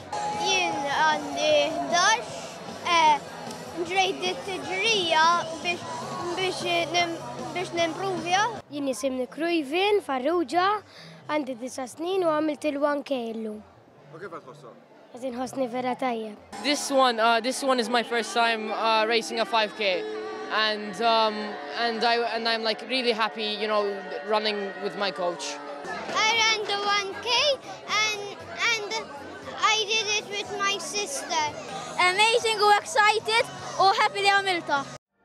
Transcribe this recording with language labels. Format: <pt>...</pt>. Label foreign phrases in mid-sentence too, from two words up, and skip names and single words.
<mt>Jien għandi 11 ġrejt it-tiġrija biex nimprovja. Jien isimni Krujvin Farrugia, għandi 9 snin u għamilt il-1K illum. U kif qed tħossu? Għazin ħosni vera tajjeb.</mt> <en>This one is my first time racing a 5K, and I'm like really happy, you know, running with my coach. I ran the 1K and I did it with my sister.</en> <mt>Amazing u excited u happy li għamilta.</mt>